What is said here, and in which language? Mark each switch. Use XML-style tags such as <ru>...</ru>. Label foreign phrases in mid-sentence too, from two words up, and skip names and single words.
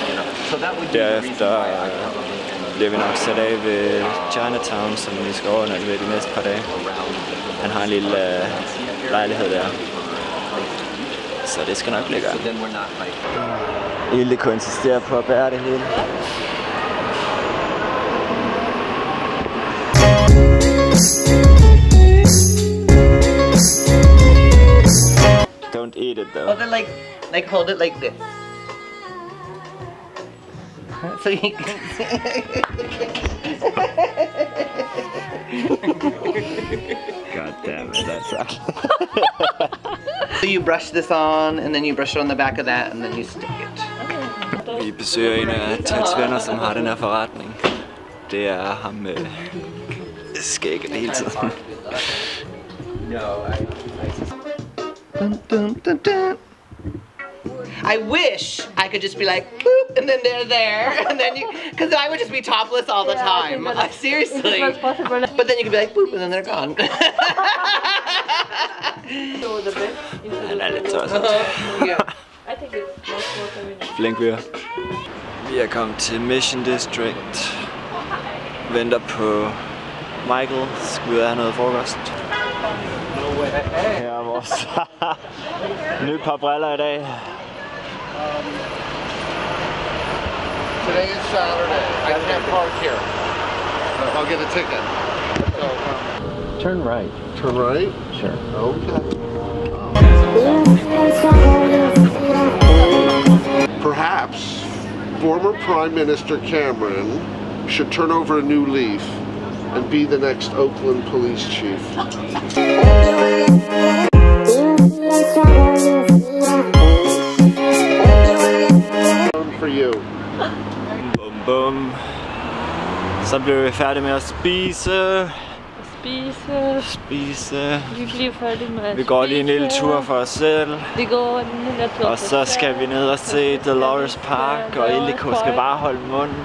<da>Derefter bliver vi nok sat af ved Chinatown, som vi skal overnatte ved de næste par dage. Han har en lille lejlighed der, så det skal nok blive godt. Ilde kunne insistere på at bære det hele.</da> <en>Don't eat it though. Hold it like hold it like this. So you can God damn it, that's right. So you brush this on, and then you brush it on the back of that, and then you stick it.</en> <da>Vi besøger en af Teds venner, som har den her forretning. Det er ham med skægget hele tiden. Dun, dun, dun, dun.</da> <en>I wish I could just be like, boop, and then they're there, and then you, because I would just be topless all the time. Seriously. But then you could be like, boop, and then they're gone.</en> <da>Han er lidt tosset. Flink vi er. Vi er kommet til Mission District. Venter på Michael. Skal ud og have noget frokost. Her er vores nye par briller i dag.</da> <en>Today is Saturday. I can't park here. I'll get a ticket. So, turn right. Turn right? Sure. Okay. Perhaps former Prime Minister Cameron should turn over a new leaf and be the next Oakland police chief. For you. Bum bum.</en> <da>Så bliver vi færdige med at spise. Vi bliver færdige med at Vi går lige en lille tur for os selv. Vi går en lille tur. Og så skal vi ned og se Dolores Park, og Ildiko skal bare holde munden.</da>